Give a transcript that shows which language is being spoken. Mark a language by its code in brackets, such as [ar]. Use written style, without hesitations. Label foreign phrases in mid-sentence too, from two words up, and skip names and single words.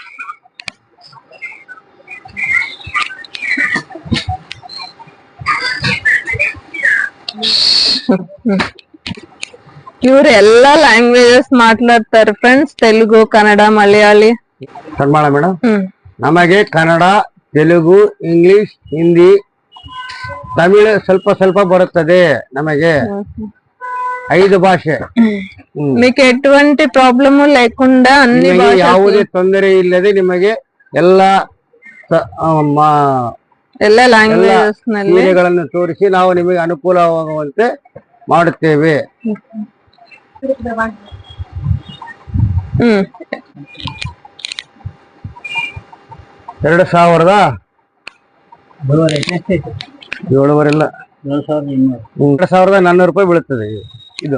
[kn] ಇವ್ರು ಎಲ್ಲಾ ಲ್ಯಾಂಗ್ವೇಜಸ್ ಮಾತಾಡ್ತಾರೆ ಫ್ರೆಂಡ್ಸ್, ತೆಲುಗು, ಕನ್ನಡ, ಮಲಯಾಳಿ. ಕನ್ನಡ ಮೇಡಮ್, ನಮಗೆ ಕನ್ನಡ, ತೆಲುಗು, ಇಂಗ್ಲಿಷ್, ಹಿಂದಿ, ತಮಿಳು ಸ್ವಲ್ಪ ಬರುತ್ತದೆ. ನಮಗೆ 5 ಭಾಷೆ. [te] మీకు ఎటువంటి ప్రాబ్లమ్ లేకుండా అన్ని [kn] ಯಾವುದೇ ತೊಂದರೆ ಇಲ್ಲದೆ ನಿಮಗೆ ಎಲ್ಲ ಲ್ಯಾಂಗ್ವೇಜಸ್ ನಲ್ಲಿ ಸೀರೆಗಳನ್ನು ತೋರಿಸಿ ನಾವು ನಿಮಗೆ ಅನುಕೂಲವಾಗುವಂತೆ ಮಾಡುತ್ತೇವೆ. 2,400 ರೂಪಾಯಿ ಬೀಳುತ್ತದೆ ಇದು.